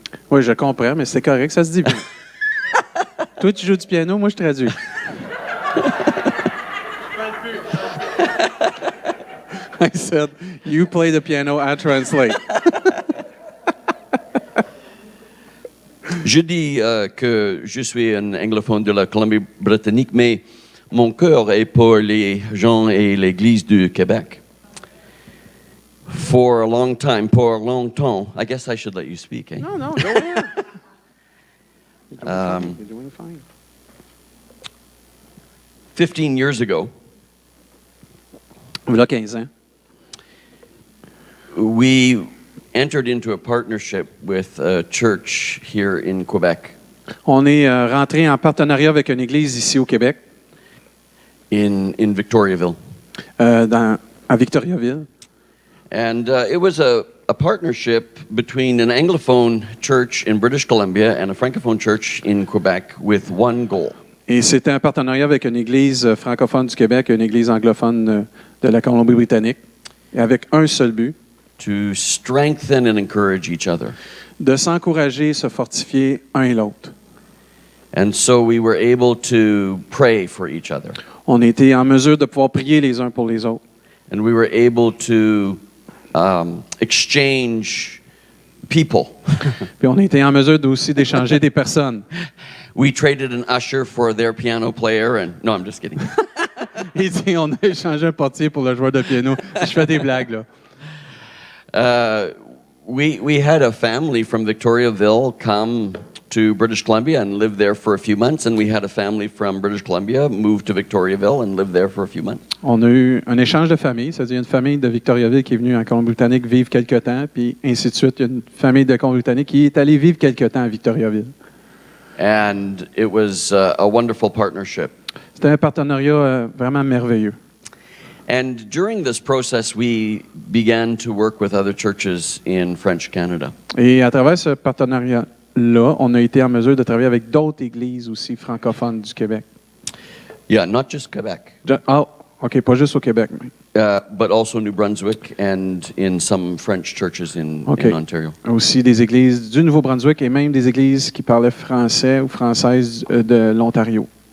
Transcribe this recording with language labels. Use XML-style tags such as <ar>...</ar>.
<fr>Oui, je comprends, mais c'est correct, ça se dit bien. Toi, tu joues du piano, moi, je traduis.</fr> <en>I said, you play the piano, I translate.</en> <fr>Je dis que je suis un anglophone de la Colombie-Britannique, mais mon cœur est pour les gens et l'Église du Québec.</fr> <en>For a long time,</en> <fr>pour longtemps.</fr> <en>I guess I should let you speak, eh? No, go ahead. You're doing fine. 15 years ago,</en> <fr>Voilà 15 ans.</fr> <en>we entered into a partnership with a church here in Quebec,</en> <fr>On est rentré en partenariat avec une église ici au Québec,</fr> <en>in Victoriaville.</en> <fr>à Victoriaville.</fr> <en>And it was a partnership between an Anglophone church in British Columbia and a Francophone church in Quebec with one goal.</en> <fr>Et c'était un partenariat avec une église francophone du Québec et une église anglophone de la Colombie-Britannique, et avec un seul but,</fr> <en>To strengthen and encourage each other.</en> <fr>de s'encourager, se fortifier un et l'autre.</fr> <en>And so we were able to pray for each other.</en> <fr>On était en mesure de pouvoir prier les uns pour les autres.</fr> <en>And we were able to exchange people.</en> <fr>Puis on était en mesure aussi d'échanger des personnes.</fr> <en>We traded an usher for their piano player, and no, I'm just kidding.</en> <fr>Il dit, on a échangé un portier pour le joueur de piano. Je fais des blagues, là.</fr> <en>We had a family from Victoriaville come to British Columbia and live there for a few months, and we had a family from British Columbia move to Victoriaville and live there for a few months.</en> <fr>On a eu un échange de famille, c'est-à-dire une famille de Victoriaville qui est venue en Colombie-Britannique vivre quelque temps, puis ainsi de suite. Il y a une famille de Colombie-Britannique qui est allée vivre quelque temps à Victoriaville.</fr> <en>And it was a wonderful partnership.</en> <fr>C'était un partenariat vraiment merveilleux.</fr> <en>And during this process, we began to work with other churches in French Canada.</en> <fr>Et à travers ce partenariat-là, on a été en mesure de travailler avec d'autres églises aussi francophones du Québec.</fr> <en>Yeah, not just Quebec,</en> <fr>OK, pas juste au Québec. Mais.</fr> <en>but also New Brunswick and in some French churches in Ontario.</en> <fr>Aussi des églises du Nouveau-Brunswick et même des églises qui parlaient français ou françaises de l'Ontario.</fr>